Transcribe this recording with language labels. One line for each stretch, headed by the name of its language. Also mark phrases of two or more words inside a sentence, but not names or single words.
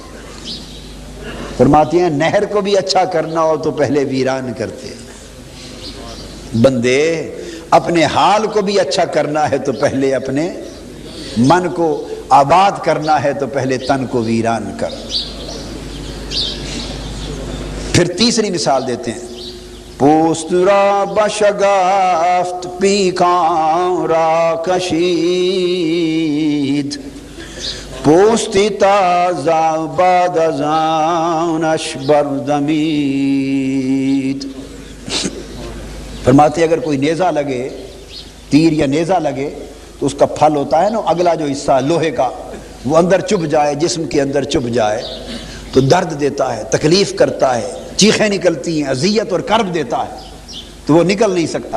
Urdu: فرماتے ہیں نہر کو بھی اچھا کرنا ہو تو پہلے ویران کرتے ہیں. بندے اپنے حال کو بھی اچھا کرنا ہے تو پہلے اپنے من کو آباد کرنا ہے تو پہلے تن کو ویران کر. پھر تیسری مثال دیتے ہیں،
Persian: پوست را بشگفت پیکان را کشید، پوستی تازه بعد از آنش بردمید.
Urdu: فرماتے اگر کوئی نیزہ لگے، تیر یا نیزہ لگے تو اس کا پھل ہوتا ہے نا، اگلا جو حصہ لوہے کا وہ اندر چبھ جائے، جسم کے اندر چبھ جائے تو درد دیتا ہے، تکلیف کرتا ہے، چیخیں نکلتی ہیں، اذیت اور کرب دیتا ہے، تو وہ نکل نہیں سکتا.